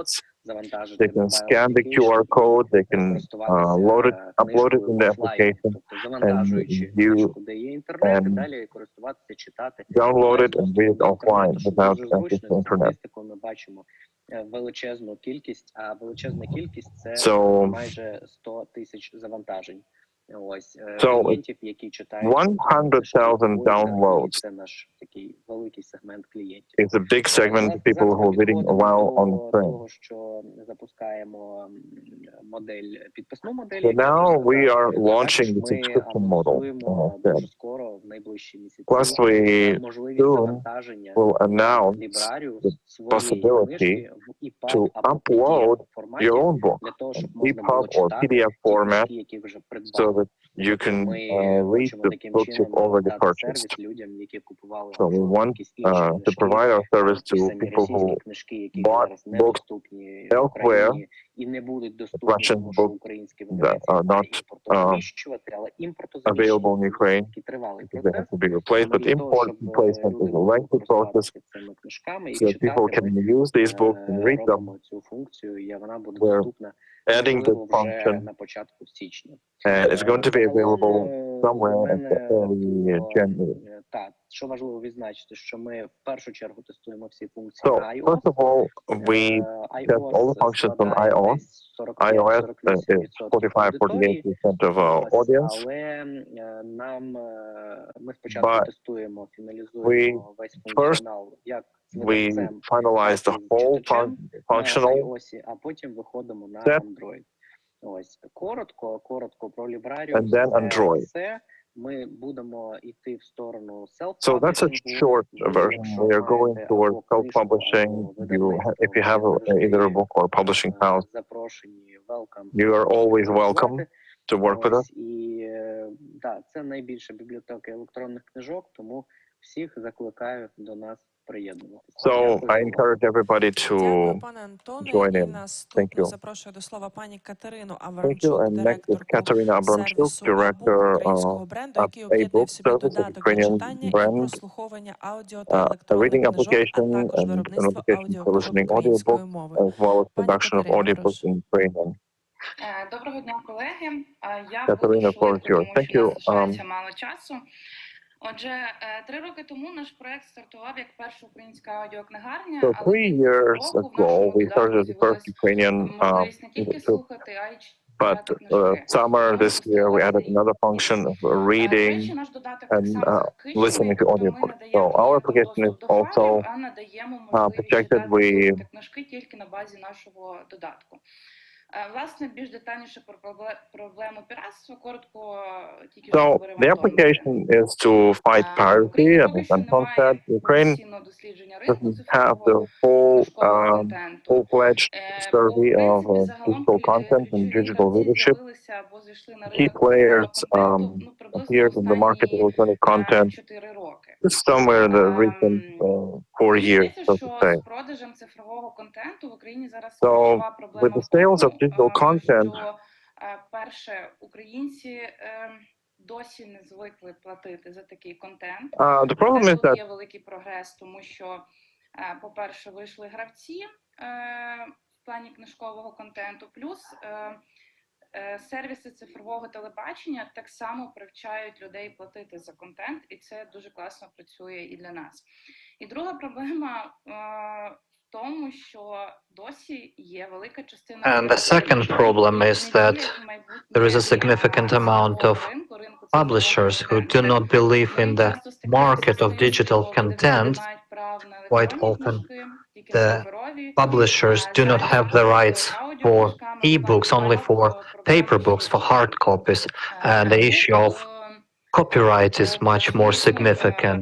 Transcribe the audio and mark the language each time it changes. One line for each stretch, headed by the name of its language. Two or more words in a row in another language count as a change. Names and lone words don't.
English: They can scan the QR code, they can upload it in the application, and you can download it and read it offline without access to internet. So
Ukrainian: Ось
English: So
Ukrainian: клієнтів, які читають
English: 100,000 downloads
Ukrainian: це наш такий великий сегмент клієнтів.
English: is a big segment of people who are reading while on the train.
Ukrainian: Того, що запускаємо модель, підписну модель.
English: So now we are launching the subscription model.
Ukrainian: Дуже скоро, в найближчі місяці,
English: Plus, we
Ukrainian: можливість
English: soon
Ukrainian: завантаження
English: will announce
Ukrainian: лібрарію
English: the
Ukrainian: своєї
English: possibility
Ukrainian: книжки в EPUB
English: to
Ukrainian: або
English: upload
Ukrainian: PDF форматі,
English: your own book
Ukrainian: для того, щоб
English: in
Ukrainian: можна було
English: EPUB or
Ukrainian: читати
English: PDF
Ukrainian: ті
English: format
Ukrainian: книжки, які вже
English: so
Ukrainian: придбали.
English: that you can
Ukrainian: Ми
English: read
Ukrainian: хочемо
English: the
Ukrainian: таким
English: books you've
Ukrainian: чином
English: already
Ukrainian: дати
English: purchased.
Ukrainian: сервіс людям, які купували
English: So we want
Ukrainian: якісь інші
English: to
Ukrainian: книжки,
English: provide our service
Ukrainian: ті
English: to
Ukrainian: самі
English: people
Ukrainian: російські
English: who
Ukrainian: книжки, які
English: bought
Ukrainian: зараз
English: books
Ukrainian: недоступні в
English: elsewhere,
Ukrainian: Україні і не будуть доступні,
English: Russian
Ukrainian: тому що
English: books
Ukrainian: українські
English: that
Ukrainian: видавництва
English: are not
Ukrainian: імпортозаміщувати, але
English: available in
Ukrainian: імпортозаміщення
English: Ukraine
Ukrainian: такий тривалий
English: because they
Ukrainian: процес.
English: have to be replaced.
Ukrainian: Тому
English: But
Ukrainian: для того,
English: import
Ukrainian: щоб
English: replacement
Ukrainian: люди
English: is a
Ukrainian: могли
English: lengthy process
Ukrainian: користуватися цими книжками і
English: so that people
Ukrainian: читати,
English: can
Ukrainian: ми
English: use these books and read them.
Ukrainian: робимо цю функцію, і вона буде
English: We're
Ukrainian: доступна,
English: adding this
Ukrainian: можливо, вже
English: function
Ukrainian: на початку січня.
English: and it's going to be available somewhere at the early January.
Ukrainian: Так, що важливо відзначити, що ми в першу чергу тестуємо всі функції
English: So
Ukrainian: на iOS.
English: first of all, we test all the functions on iOS. iOS is 45-48% of our audience.
Ukrainian: Але ми спочатку тестуємо, фіналізуємо весь
English: First,
Ukrainian: функціонал, як з
English: we
Ukrainian: видавцем,
English: finalize the whole functional
Ukrainian: на iOS, а потім виходимо на
English: step,
Ukrainian: Android. Ось коротко про лібрарію.
English: and then Android.
Ukrainian: Все. Ми будемо йти в сторону self-publishing.
English: So that's a short version. We are going towards self-publishing. If you have either a book or a publishing house,
Ukrainian: запрошені, welcome.
English: you are always welcome to work with us.
Ukrainian: І да, це найбільша бібліотека електронних книжок, тому всіх закликаю до нас приєднуватися.
English: So I encourage everybody to
Ukrainian: Дякую, пане Антоне.
English: join
Ukrainian: І
English: in. Thank
Ukrainian: наступно
English: you.
Ukrainian: запрошую до слова пані Катерину
English: Thank you.
Ukrainian: Аврамчук,
English: And next is
Ukrainian: директорку
English: Katerina Abramchuk,
Ukrainian: сервісу
English: director
Ukrainian: українського бренду, який об'єднує
English: A-Book
Ukrainian: в собі
English: service,
Ukrainian: додаток для
English: Ukrainian
Ukrainian: читання і
English: brand,
Ukrainian: прослуховування аудіо та
English: a
Ukrainian: електронних
English: reading
Ukrainian: книжок, а
English: application
Ukrainian: також
English: and an
Ukrainian: виробництво
English: application for
Ukrainian: аудіокниг
English: listening
Ukrainian: українською
English: audiobooks,
Ukrainian: мовою.
English: as well as
Ukrainian: Пані
English: production of
Ukrainian: Катерино,
English: audiobooks
Ukrainian: прошу.
English: in Ukrainian.
Ukrainian: Доброго дня, колеги. Я
English: Katerina,
Ukrainian: буду
English: the floor is
Ukrainian: швидко,
English: yours.
Ukrainian: тому
English: Thank
Ukrainian: що
English: you.
Ukrainian: у нас залишається мало часу. Отже, 3 роки тому наш проект стартував як перша українська аудіокнигарня,
English: So
Ukrainian: але
English: 3 years ago, we started the first Ukrainian
Ukrainian: можливість не тільки слухати, а й
English: but
Ukrainian: читати книжки.
English: summer this year we added another function of
Ukrainian: До
English: reading
Ukrainian: речі, наш додаток так
English: and
Ukrainian: само
English: listening
Ukrainian: захищений,
English: to
Ukrainian: тобто ми
English: audiobooks.
Ukrainian: не
English: So
Ukrainian: даємо
English: our
Ukrainian: клієнтам
English: application is
Ukrainian: доступ до файлів,
English: also
Ukrainian: а надаємо можливість
English: protected.
Ukrainian: читати,
English: We
Ukrainian: слухати книжки тільки на базі нашого додатку. Власне, більш детальніше про проблему піратства, коротко тільки що
English: So
Ukrainian: говорив
English: the
Ukrainian: Антон.
English: application is to fight piracy, and as Anton said, Ukraine doesn't have the full-fledged survey of digital content and digital leadership. Key players appeared in the market of electronic content somewhere in the recent 4 years, so to say.
Ukrainian: Продажем цифрового контенту в Україні зараз
English: So
Ukrainian: ключова проблема
English: with the sales of digital content,
Ukrainian: що перше, українці досі не звикли платити за такий контент.
English: the problem is
Ukrainian: Тут
English: that
Ukrainian: є великий прогрес, тому що, по-перше, вийшли гравці в плані книжкового контенту, плюс сервіси цифрового телебачення так само привчають людей платити за контент, і це дуже класно працює і для нас. І друга проблема в тому, що досі є велика частина...
English: And the second problem is that there is a significant amount of publishers who do not believe in the market of digital content. Quite often, the publishers do not have the rights for e-books, only for paper books, for hard copies, and the issue of copyright is much more significant.